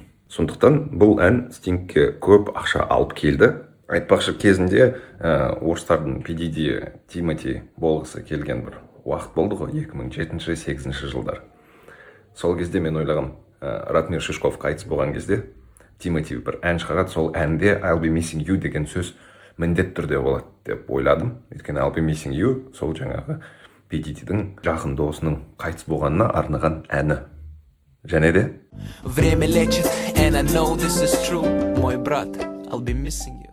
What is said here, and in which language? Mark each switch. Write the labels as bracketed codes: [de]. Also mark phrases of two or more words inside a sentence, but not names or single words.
[kk] Сондықтан бұл ән Стингке көп ақша алып келді. Айтпақшы кезінде орыстардың P. Diddy Тимоти болғысы келген бір уақыт болды ғой, 2007-2008 жылдар. Сол кезде мен ойлағам, Ратмир Шишков қайтыс болған кезде Тимоти бір ән шығарады, сол әнде [en] I'll be missing you [kk] деген сөз міндет түрде болады деп ойладым. Өйткені [en] I'll be missing you [kk] сол жаңағы P. Diddy'дің жақын досының қайтыс болғанына арнаған әні. Және де [ru] Время лечит, [en] and I know this is true. [ru] Мой брат, [en] I'll be missing you.